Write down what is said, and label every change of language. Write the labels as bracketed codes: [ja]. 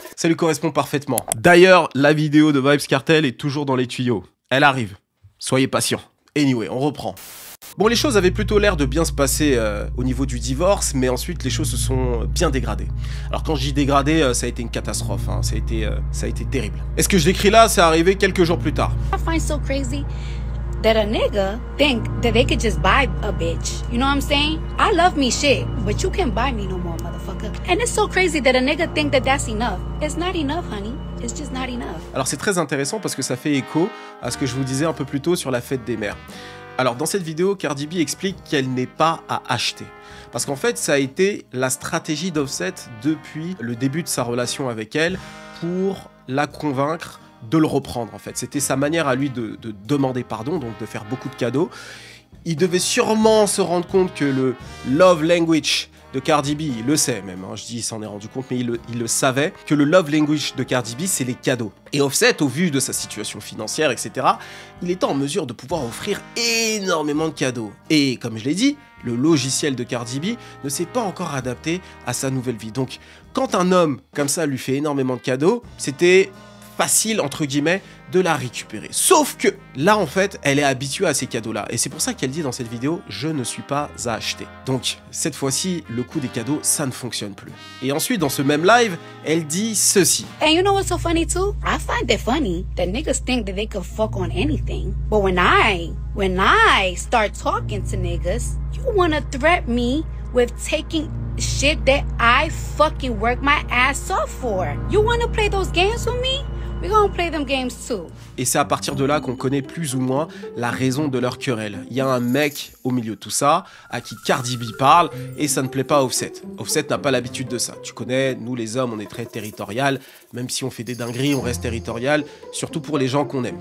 [fr] Ça lui correspond parfaitement. D'ailleurs, la vidéo de Vybz Kartel est toujours dans les tuyaux. Elle arrive. Soyez patients. Anyway, on reprend. Bon, les choses avaient plutôt l'air de bien se passer au niveau du divorce, mais ensuite les choses se sont bien dégradées. Alors quand je dis dégradé, ça a été une catastrophe, hein. Ça a été terrible. Et ce que je décris là, c'est arrivé quelques jours plus tard. [en] I find so crazy that a nigga think that they could just buy a bitch. You know what I'm saying? I love me shit, but you can't buy me no more, motherfucker. And it's so crazy that a nigga think that that's enough. It's not enough, honey. It's just not enough. [fr] Alors c'est très intéressant parce que ça fait écho à ce que je vous disais un peu plus tôt sur la fête des mères. Alors dans cette vidéo, Cardi B explique qu'elle n'est pas à acheter. Parce qu'en fait, ça a été la stratégie d'Offset depuis le début de sa relation avec elle pour la convaincre de le reprendre en fait. C'était sa manière à lui de demander pardon, donc de faire beaucoup de cadeaux. Il devait sûrement se rendre compte que le love language de Cardi B, il le sait même, hein, je dis il s'en est rendu compte, mais il le savait, que le love language de Cardi B, c'est les cadeaux. Et Offset, au vu de sa situation financière, etc., il était en mesure de pouvoir offrir énormément de cadeaux. Et comme je l'ai dit, le logiciel de Cardi B ne s'est pas encore adapté à sa nouvelle vie. Donc, quand un homme comme ça lui fait énormément de cadeaux, c'était facile, entre guillemets, de la récupérer. Sauf que là, en fait, elle est habituée à ces cadeaux-là. Et c'est pour ça qu'elle dit dans cette vidéo, je ne suis pas à acheter. Donc, cette fois-ci, le coup des cadeaux, ça ne fonctionne plus. Et ensuite, dans ce même live, elle dit ceci. [en] And you know what's so funny too? I find it funny that niggas think that they could fuck on anything. But when I start talking to niggas, you wanna threat me with taking shit that I fucking work my ass off for. You wanna play those games with me? We're gonna play them games too. [fr] Et c'est à partir de là qu'on connaît plus ou moins la raison de leur querelle. Il y a un mec au milieu de tout ça, à qui Cardi B parle, et ça ne plaît pas à Offset. Offset n'a pas l'habitude de ça. Tu connais, nous les hommes, on est très territorial. Même si on fait des dingueries, on reste territorial. Surtout pour les gens qu'on aime.